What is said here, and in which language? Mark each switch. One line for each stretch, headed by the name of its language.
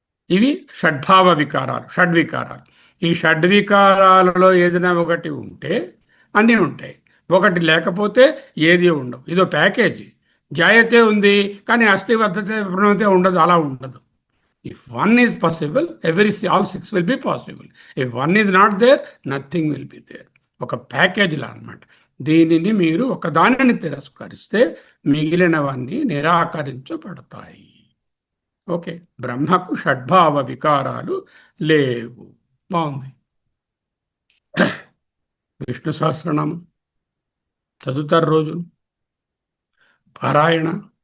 Telugu: ఇవి షడ్భావ వికారాలు, షడ్వికారాలు. ఈ షడ్వికారాలలో ఏదైనా ఒకటి ఉంటే అన్నీ ఉంటాయి, ఒకటి లేకపోతే ఏది ఉండవు. ఇదో ప్యాకేజీ. జాయతే ఉంది కానీ అస్థి, వర్ధతే, విపరిణమతే ఉండదు, అలా ఉండదు.
English: If one is possible, all six will be possible. If one is not there, nothing will be there.
Telugu: ఒక ప్యాకేజీలా అనమాట. దీనిని మీరు ఒకదానిని తిరస్కరిస్తే మిగిలినవన్నీ నిరాకరించబడతాయి. ఓకే, బ్రహ్మకు షడ్భావ వికారాలు లేవు. బాగుంది. విష్ణు సహస్రనామం చదువుతారు రోజు పారాయణ.